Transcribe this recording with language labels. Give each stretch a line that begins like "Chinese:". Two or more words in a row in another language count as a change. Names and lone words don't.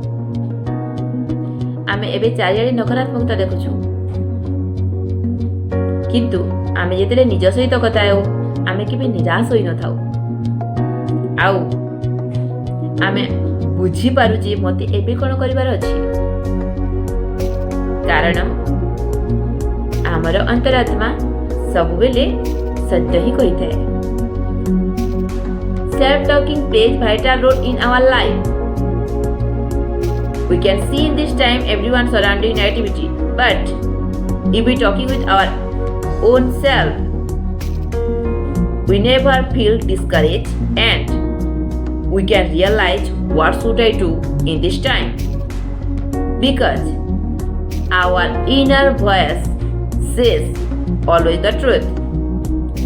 Odia: ଆମେ ଏବେ ଚାରିଆଡେ ନକାରାତ୍ମକତା ଦେଖୁଛୁ, କିନ୍ତୁ ଆମେ ଯେତେବେଳେ ନିଜ ସହିତ କଥା ହେଉ ଆମେ କେବେ ନିରାଶ ହୋଇ ନ ଥାଉ। ଆଉ ଆମେ ବୁଝି ପାରୁ ଯେ ମତେ ଏବେ କଣ କରିବାର ଅଛି, କାରଣ ଆମର ଅନ୍ତରାତ୍ମା ସବୁବେଳେ ସତ୍ୟ ହିଁ କହିଥାଏ।
English: Self-talking plays vital role in our life. We can see in this time everyone surrounding negativity, but if we talking with our own self, we never feel discouraged and we can realize what should I do in this time, because our inner voice says always the truth.